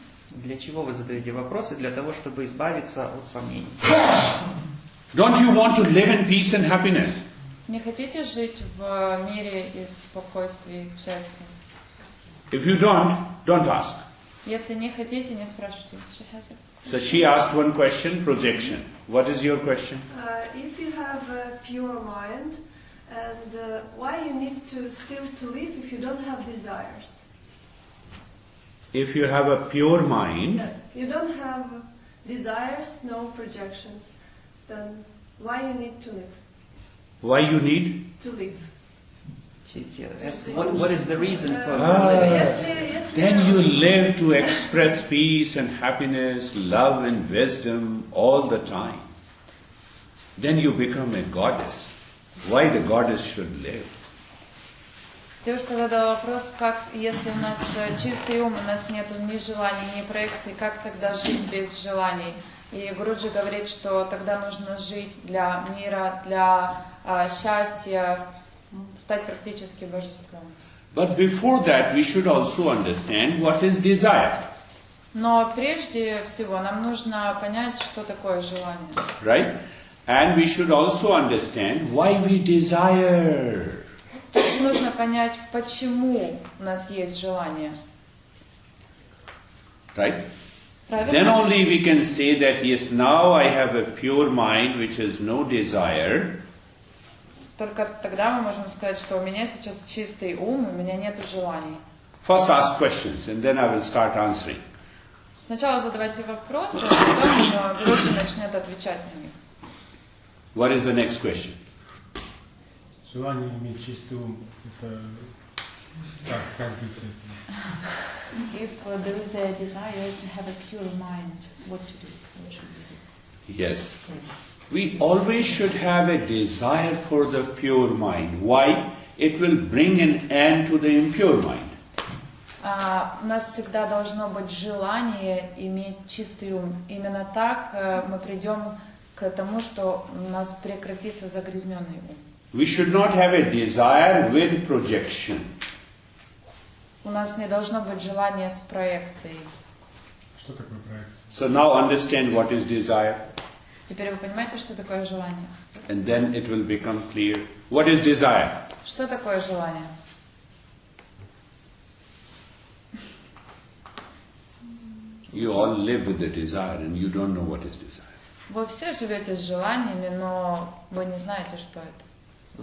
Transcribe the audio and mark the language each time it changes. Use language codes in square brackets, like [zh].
[ru] Для чего вы задаете вопросы? Для того, чтобы избавиться от сомнений. [en] Don't you want to live in peace and happiness? [ru] Не хотите жить в мире и спокойствии, в счастье? [en] If you don't ask. [ru] Если не хотите, не спрашивайте. [en] So she asked one question, projection. What is your question? If you have a pure mind, and why you need to still to live if you don't have desires? If you have a pure mind, Yes, you don't have desires, no projections, then why you need to live? why you need? To live. What is the reason for Then you live to express peace and happiness, love and wisdom all the time. Then you become a goddess. Why the goddess should live? [ru] Девушка задала вопрос, как, если у нас чистый ум, у нас нет ни желаний, ни проекций, как тогда жить без желаний? И Гуруджи говорит, что тогда нужно жить для мира, для счастья, стать практически божеством. [en] But before that, we should also understand what is desire. [ru] Но прежде всего нам нужно понять, что такое желание. [en] Right? And we should also understand why we desire. [ru] Также нужно понять, почему у нас есть желание. [en] Right? [ru] Правильно? [en] Then only we can say that yes, now I have a pure mind which has no desire. [ru] Только тогда мы можем сказать, что у меня сейчас чистый ум, у меня нет желаний. [en] First ask questions and then I will start answering. [ru] Сначала задавайте вопросы, а потом Гуруджи начнет отвечать на них. [en] What is the next question? [ru] Желание иметь чистый ум, это как быть с этим? [en] If there is a desire to have a pure mind, what to do? What should we do? Yes. We always should have a desire for the pure mind. Why? It will bring an end to the impure mind. [ru] У нас всегда должно быть желание иметь чистый ум. Именно так мы придем к тому, что у нас прекратится загрязненный ум. [en] We should not have a desire with projection. [ru] У нас не должно быть желания с проекцией. Что такое проекция? [en] So now understand what is desire. [ru] Теперь вы понимаете, что такое желание? [en] And then it will become clear. What is desire? [ru] Что такое желание? [en] You all live with the desire and you don't know what is desire. [ru] Вы все живете с желаниями, но вы не знаете, что это.